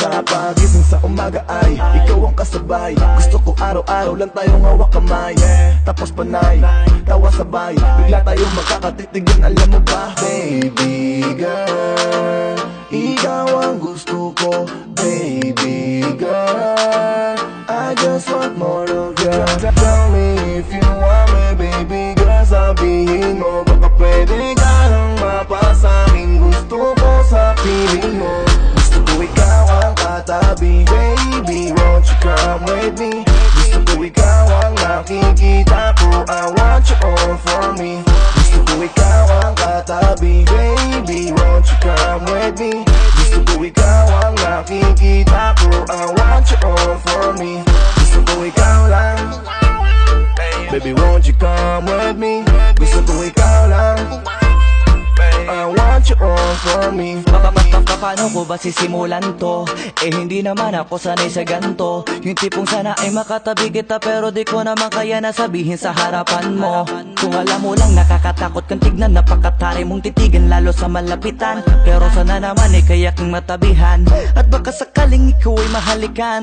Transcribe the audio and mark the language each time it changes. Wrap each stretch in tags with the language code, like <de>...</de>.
<tl>Sa pagising sa umaga ay ikaw ang kasabay. Gusto ko araw-araw lang tayong hawak kamay, tapos panay, tawa sabay, bigla tayong magkakatitigan, alam mo ba?</tl> <en>Baby girl,</en> <tl>ikaw ang gusto ko.</tl> <en>Baby girl, I just want more of you. Tell me if you want me, baby girl,</en> <tl>sabihin mo. Baka pwede ka nang mapasamin. Gusto ko sa piling mo. Gusto ko ikaw ang katabi,</tl> <en>baby, won't you come with me?</en> <tl>Gusto ko ikaw ang nakikita ko,</tl> <en>I want you all for me.</en> <tl>Gusto ko ikaw ang katabi,</tl> <en>baby, won't you come with me?</en> <tl>Gusto ko ikaw ang nakikita ko,</tl> <en>I want you all for me.</en> <tl>Gusto ko ikaw lang,</tl> <en>baby, won't you come with me?</en> <tl>Gusto ko ikaw lang,</tl> <en>I want you all for me.</en> <tl>Paano ko ba sisimulan to? Eh hindi naman ako sanay sa ganto. Yung tipong sana ay makatabi kita, pero di ko naman kaya na sabihin sa harapan mo. Kung alam mo lang nakakatakot kang tignan, napakatari mong titigan lalo sa malapitan. Pero sana naman ay kaya kang matabihan, at baka sakaling ikaw ay mahalikan.</tl>